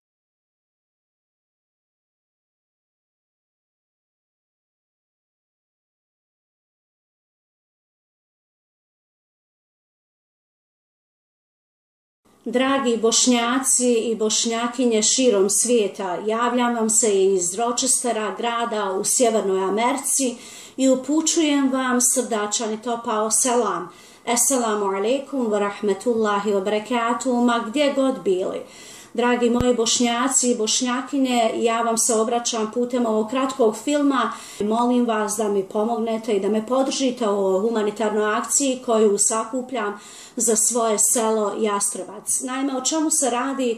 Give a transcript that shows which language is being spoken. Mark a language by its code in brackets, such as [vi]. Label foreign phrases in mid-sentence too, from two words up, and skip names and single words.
[bs] Dragi Bošnjaci i Bošnjakinje širom svijeta, javljam vam se iz Rochestera, grada u Sjevernoj Americi, i upućujem vam srdačan i topao selam. [ar] السلام عليكم ورحمة الله وبركاته, [bs] ma gdje god bili. Dragi moji Bošnjaci i Bošnjakinje, ja vam se obraćam putem ovog kratkog filma. Molim vas da mi pomognete i da me podržite u ovoj humanitarnoj akciji koju sakupljam za svoje selo Jastrebac. Naime, o čemu se radi?